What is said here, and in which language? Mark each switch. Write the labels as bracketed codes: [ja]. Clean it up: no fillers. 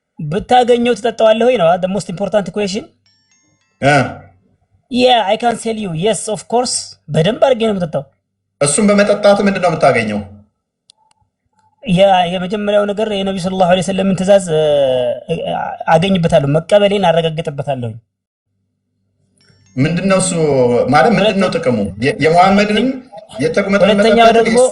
[am] ብታገኘው ትጠጣዋለህ ወይ ነው? [en] the most important question I can tell you yes of course [am] በደንብ አድርጌ ነው የምጠጣው። እሱን በመጠጣት ምንድን ነው የምታገኘው? የመጀመሪያው ነገር የነብዩ ሰለላሁ ዐለይሂ ወሰለም ትእዛዝ አገኝበታለሁ፣ መቀበሌን አረጋግጥበታለሁ። ምንድነው እሱ ማለት ምንድነው ጥቅሙ? የሙሐመድን ሁለተኛው ደግሞ